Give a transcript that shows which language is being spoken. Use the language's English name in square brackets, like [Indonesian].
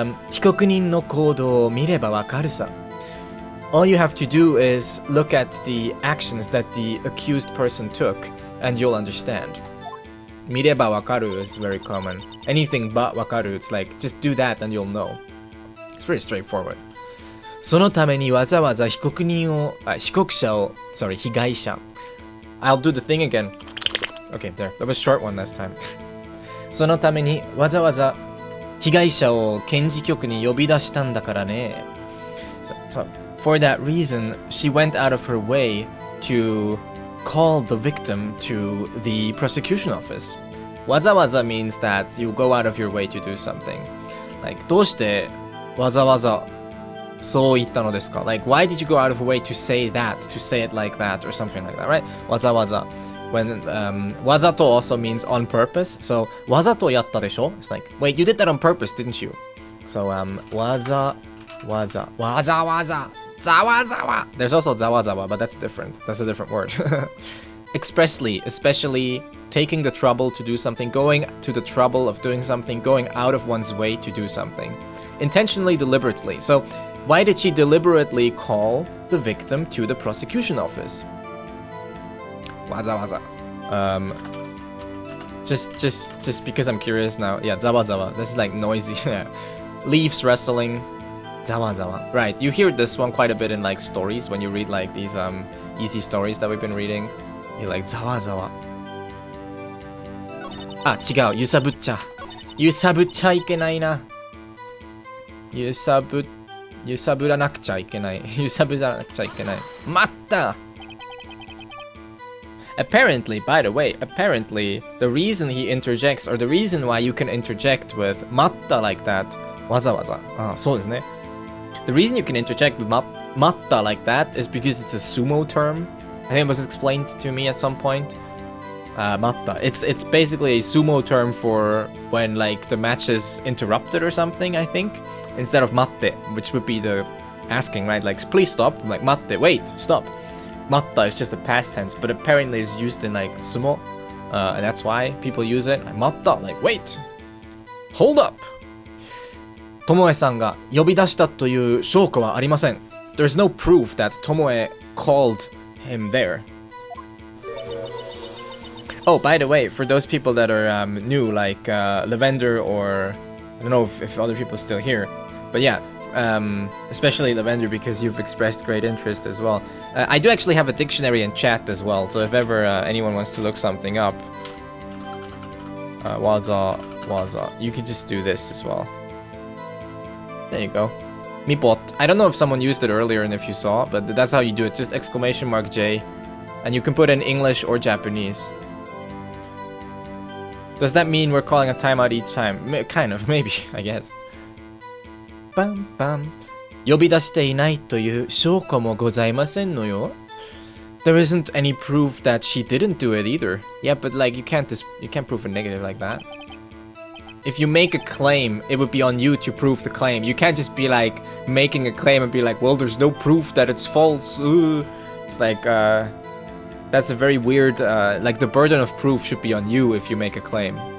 [Japanese] 被告人の行動を見ればわかるさ。 [English] All you have to do is look at the actions that the accused person took, and you'll understand. [Japanese] 見ればわかる [English] is very common. Anything but わかる it's like, just do that and you'll know. It's pretty straightforward. [Japanese] そのためにわざわざ被告者を、被害者。 [English] I'll do the thing again. Okay, there. That was short one last time. [Japanese] そのためにわざわざ被害者を検事局に呼び出したんだからね。 [English] For that reason, she went out of her way to call the victim to the prosecution office. わざわざ means that you go out of your way to do something. [Japanese] Like, どうしてわざわざそう言ったのですか? [English] Like, why did you go out of your way to say that, to say it like that, or something like that, right? わざわざ. When, わざと also means on purpose. [Japanese] So, わざとやったでしょ? [English] It's like, wait, you did that on purpose, didn't you? So, わざわざ.Zawa. There's also zawa, but that's different. That's a different word. Expressly, especially taking the trouble to do something, going to the trouble of doing something, going out of one's way to do something. Intentionally, deliberately. So, why did she deliberately call the victim to the prosecution office? Waza. Just because I'm curious now. Yeah, zawa. This is like noisy. Leaves rustling. Zawa. Right, you hear this one quite a bit in like stories when you read like these easy stories that we've been reading. You're like zawa. [Japanese] あ、違う。揺さぶっちゃいけないな。揺さぶらなくちゃいけない。揺さぶらなくちゃいけない。待った。 [English] Apparently, by the way, the reason he interjects, or the reason why you can interject with 待った like that, わざわざ。 [Japanese] あ、そうですね。 [English] The reason you can interject with matta like that is because it's a sumo term. I think it was explained to me at some point. Matta. It's basically a sumo term for when like the match is interrupted or something, I think. Instead of matte, which would be the asking, right? Like, please stop. I'm like, matte, wait, stop. Matta is just a past tense, but apparently it's used in like sumo. And that's why people use it. Matta, like, wait. Hold up. [Japanese] Tomoe さんが呼び出したという証拠はありません。 [English] There's no proof that Tomoe called him there. Oh, by the way, for those people that are new, like Lavender, or I don't know if other people are still here, but yeah, especially Lavender, because you've expressed great interest as well. I do actually have a dictionary in chat as well, so if ever anyone wants to look something up, waza, you could just do this as well. There you go. Mipot. I don't know if someone used it earlier and if you saw, but that's how you do it. Just exclamation mark J. And you can put in English or Japanese. Does that mean we're calling a timeout each time? Kind of, maybe, I guess. Bam, bam. [Japanese] 呼び出していないという証拠もございませんのよ。 [English] There isn't any proof that she didn't do it either. Yeah, but like you can't prove a negative like that. If you make a claim, it would be on you to prove the claim. You can't just be like making a claim and be like, well, there's no proof that it's false. It's like that's a very weird like the burden of proof should be on you if you make a claim.